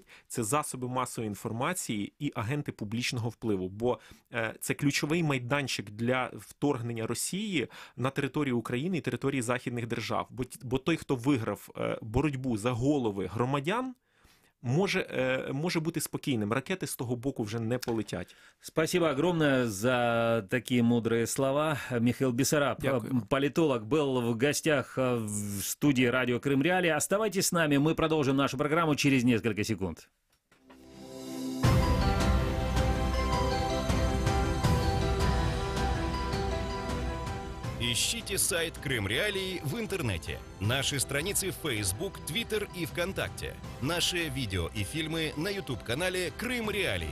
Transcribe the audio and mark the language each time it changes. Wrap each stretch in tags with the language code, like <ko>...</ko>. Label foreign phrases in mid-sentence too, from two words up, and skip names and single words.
<uk>Це засоби масової інформації і агенти публічного впливу. Бо це ключовий майданчик для вторгнення Росії на територію України і території західних держав. Бо той, хто виграв боротьбу за голови громадян, може бути спокійним. Ракети з того боку вже не полетять.</uk> <ru>Спасибо огромное за такие мудрые слова. Михаил Бессараб, политолог, был в гостях в студии радио Крым Реалии. Оставайтесь с нами, мы продолжим нашу программу через несколько секунд. Ищите сайт Крым Реалии в интернете, наши страницы в Facebook, Twitter и ВКонтакте, наши видео и фильмы на YouTube-канале Крым Реалии.</ru>